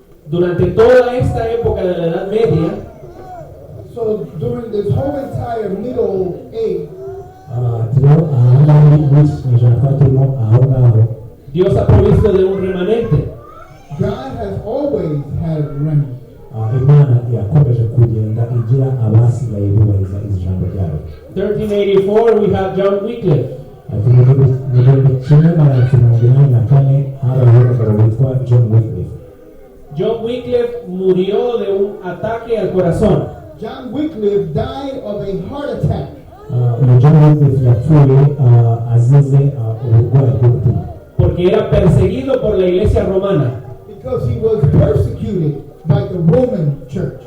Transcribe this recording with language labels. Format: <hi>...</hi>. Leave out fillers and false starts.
<es>Durante toda esta época de la Edad Media,</es> <en>So during this whole entire Middle Age,</en> <rw>turimo ahangaha muri iki ijana twari turimo aho ngaho,</rw> <es>Dios ha provisto de un remanente.</es> <en>God has always had remnants.</en> <rw>Imana yakomeje kugenda igira abasigaye bubahiriza ijambo ryayo.</rw> <en>1384, we have John Wycliffe.</en> <rw>Ati mu gihumbi kimwe magana cyenda mirongo inani na kane habayeho umugabo witwa John Wycliffe.</rw> <es>John Wycliffe murió de un ataque al corazón.</es> <en>John Wycliffe died of a heart attack</en> <rw>John Wycliffe yapfuye azize uburwayi bw'umutima.</rw> <es>Porque era perseguido por la iglesia romana.</es> <en>because he was persecuted by the Roman church.</en>